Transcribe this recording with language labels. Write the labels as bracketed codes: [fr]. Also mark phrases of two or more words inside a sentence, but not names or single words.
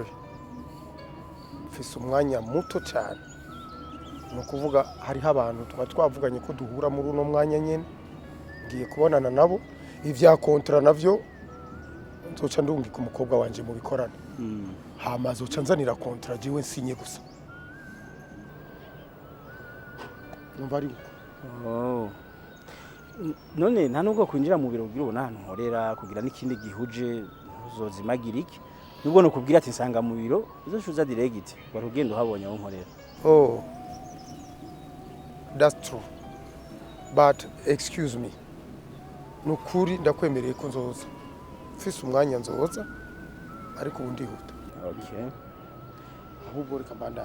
[rn] Mfise umwanya muto cyane. No kuvuga hariho abantu twavuganye ko duhura muri uno mwanya nyene. Ngiye kubonana nabo ivya kontra navyo nzoca ndungika umukobwa wanje mu bikorane. Hama zoca nzanira kontra jiwe nsinye gusa. Numva ari Oh. None nta nubwo kwinjira mu biro bwira ubona ahantu nkorera kugira n'ikindi gihuje uzozimagira iki nubwo no kubwira ati nsanga mu biro uzoshuza direct barugenda uhabonye aho nkorera. [en] Oh, that's true, but excuse me, [rn] nukuri ndakwemereye ko nzoza mfise umwanya nzoza ariko ubu ndihuta. Okay, ahubwo reka mbandanye.